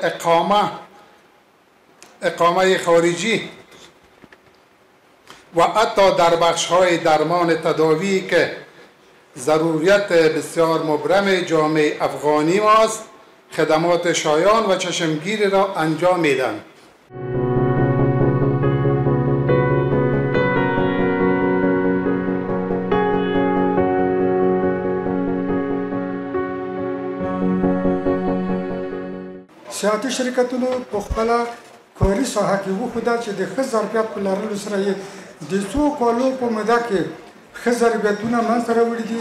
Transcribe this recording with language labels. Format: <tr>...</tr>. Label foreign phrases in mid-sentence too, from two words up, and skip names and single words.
<fa>اقامه خارجی و حتی در بخش های درمان تداوی که ضروریت بسیار مبرم جامعه افغانی ماست خدمات شایان و چشمگیری را انجام میدن.</fa> <ps>سیاحتي شرکتونو په خپله کاري ساحه کې وښوده چې د ښه ظرفیت په لرلو سره یې د څو کالو په موده کې ښه ظرفیتونه منځته راوړي دي.</ps>